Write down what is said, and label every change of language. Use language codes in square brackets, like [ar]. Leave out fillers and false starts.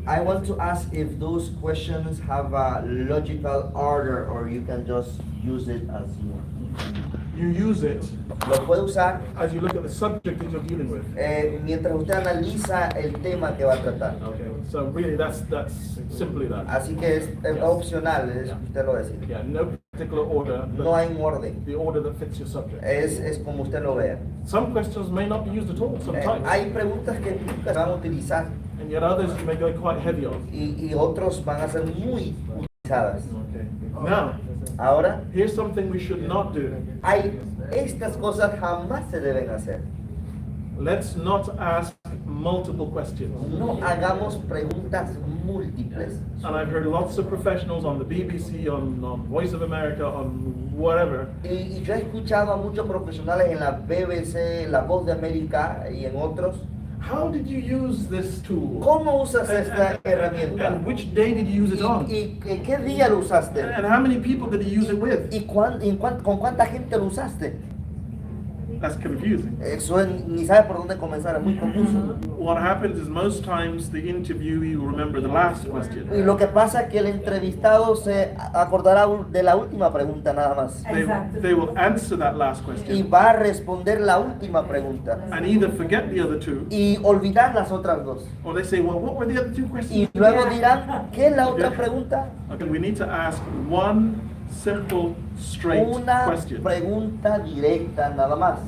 [en] I want to ask if those questions have a logical order or you can just use it as you want. You use it [es] Lo puede usar [en] as you look at the subject that you're dealing with. [es] mientras usted analiza el tema que va a tratar. [en] Okay, so really that's simply that. [es] Así que es opcional, es usted lo decide. [en] Yeah, no particular order, but [es] No hay un orden, [en] the order that fits your subject. [es] es como usted lo vea. [en] Some questions may not be used at all, sometimes. [es] Hay preguntas que nunca se van a utilizar [en] And yet others you may go quite heavy on. [es] y otros van a ser muy utilizadas. [en] Okay. Now, [es] Ahora, [en] here's something we should not do. [es] estas cosas jamás se deben hacer. [en] Let's not ask multiple questions. [es] No hagamos preguntas múltiples. [en] And I've heard lots of professionals on the BBC, on Voice of America, on whatever, [es] Y yo he escuchado a muchos profesionales en la BBC, La Voz de América y en otros. [en] how did you use this tool? [es] ¿Cómo usas esta herramienta? [en] And which day did you use it on? [es] ¿Y qué día lo usaste? [en] And how many people did you use it with? [es] ¿Y con cuánta gente lo usaste? [en] That's confusing. [es] Eso ni sabe por dónde comenzar, es muy confuso. [en] What happens is most times the interviewee will remember the last question. [es] Y lo que pasa es que el entrevistado se acordará de la última pregunta nada más. [en] They will answer that last [es] Y [en] question [es] va a responder la última pregunta. [en] and either forget the other two, [es] Y olvidar las otras dos. [en] or they say, well, what were the other two [es] Y [en] questions? [es] luego dirán, ¿qué es la otra pregunta? [en] Okay, we need to ask one simple, straight [es] Una [en] question. [es] pregunta directa nada más.